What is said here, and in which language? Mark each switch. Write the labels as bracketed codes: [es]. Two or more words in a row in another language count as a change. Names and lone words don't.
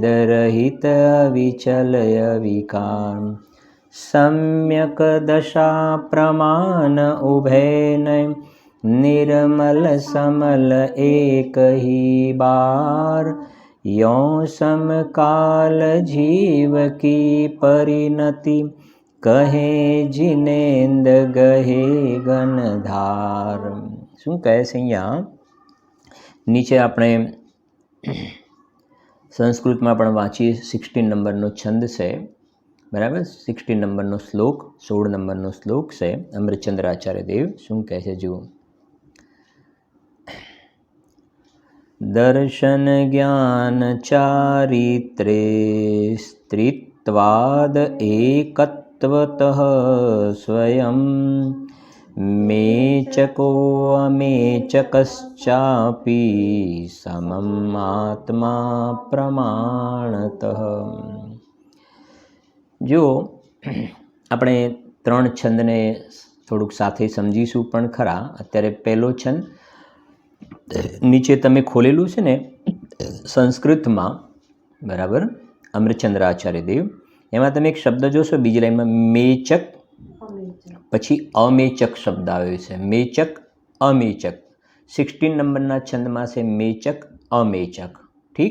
[hi] रहित अविचल अविकार सम्यक दशा प्रमाण उभय निर्मल समल एक ही बार यों समकाल जीव की परिणति कहे जिनेन्द्र गहे गणधार। [gu] શું કહે છે અહીંયા નીચે આપણે સંસ્કૃતમાં પણ વાંચીએ 16 નંબરનો છંદ છે બરાબર। 16 નંબરનો શ્લોક 16 નંબરનો શ્લોક છે અમૃતચંદ્ર આચાર્ય દેવ શું કહે છે જુઓ। [sa] दर्शन ज्ञान चारित्रे स्त्रीत्वाद एकत्वतः स्वयं मेचको अमेचकश्चापि समम् आत्मा प्रमाणतः। [gu] जो આપણે 3 છંદને થોડુંક સાથે સમજીશું પણ ખરા। અત્યારે પહેલો છંદ નીચે તમે ખોલેલું છે ને સંસ્કૃતમાં બરાબર અમૃતચંદ્ર આચાર્ય દેવ એમાં તમે એક શબ્દ જોશો બીજી લાઈનમાં મેચક પછી અમેચક શબ્દ આવ્યો છે મેચક અમેચક 16 નંબરના છંદમાં છે મેચક અમેચક ઠીક।